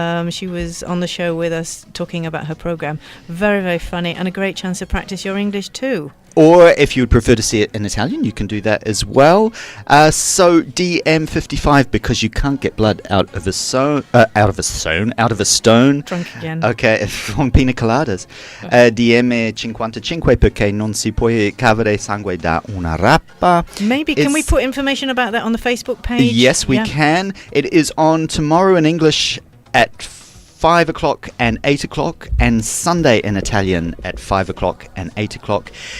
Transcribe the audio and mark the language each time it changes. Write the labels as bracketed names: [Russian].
[English] She was on the show with us talking about her programme. Very, very funny and a great chance to practice your English too. Or if you would prefer to see it in Italian, you can do that as well. So DM55 because you can't get blood out of a stone. Drunk again. Okay, from pina coladas. [Italian] DM55 perché non si può cavare sangue da una rapa. [English] Maybe can we put information about that on the Facebook page? Yes, we can. It is on tomorrow in English at 5 o'clock and 8 o'clock, and Sunday in Italian at 5 o'clock and 8 o'clock.